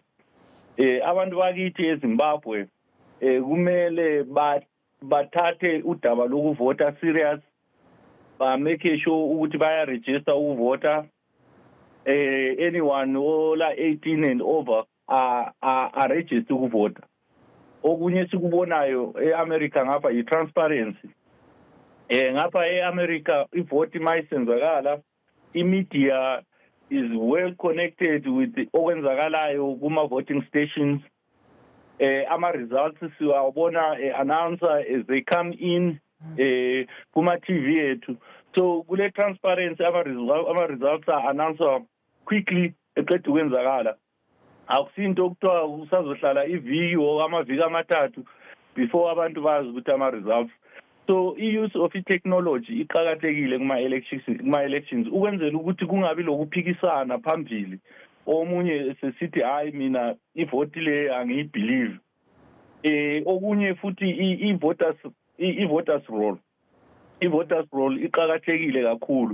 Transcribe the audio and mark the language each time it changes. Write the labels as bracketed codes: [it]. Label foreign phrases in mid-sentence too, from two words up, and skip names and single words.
[nd] Abantu bakithi eZimbabwe kumele bathathe udaba lokuvota serious, [en] make sure [nd] ukuthi bayaregister ukuvota. [en] Anyone ola 18 and over are register [nd] ukuvota. Okunye sikubonayo e-America ngapha yi-transparency. Ngapha e-America i-vote mayisenzakala, i-media [en] is well connected with [nd] okwenzakalayo kuma-voting stations. Ama-results siwabona [en] announcer as they come in [nd] kuma-TV yethu. So kule transparency ama-results [en] are announced quickly [nd] eqeda ukwenzakala. Akusinto okuthiwa usazohlala iviki or amaviki amathathu before abantu bazi ukuthi ama-results. So [en] i-use of i-technology [nd] iqakathekile kuma-elections ukwenzela ukuthi kungabi lokuphikisana phambili. Omunye sesithi hayi mina ivoti le angiyibelieve. Okunye futhi i-voters roll. I-voters roll iqakathekile kakhulu.